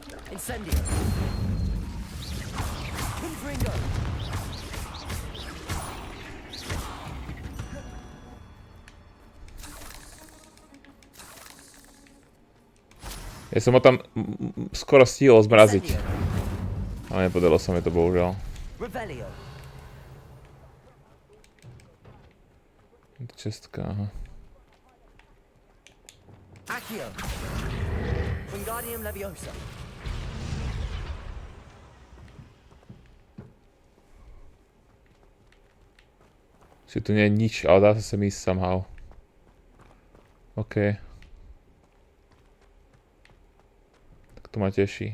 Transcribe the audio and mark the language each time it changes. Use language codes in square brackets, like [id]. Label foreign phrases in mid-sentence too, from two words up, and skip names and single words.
[sk] Incendio. Confringo. Ja som ho tam skoro stihol zmraziť. Ale nepodarilo sa mi to bohužiaľ. Revelio. Čestka, aha. Accio. Wingardium Leviosa. Si tu nie je nič, ale dá sa sem ísť somehow. OK. Tak to ma teší.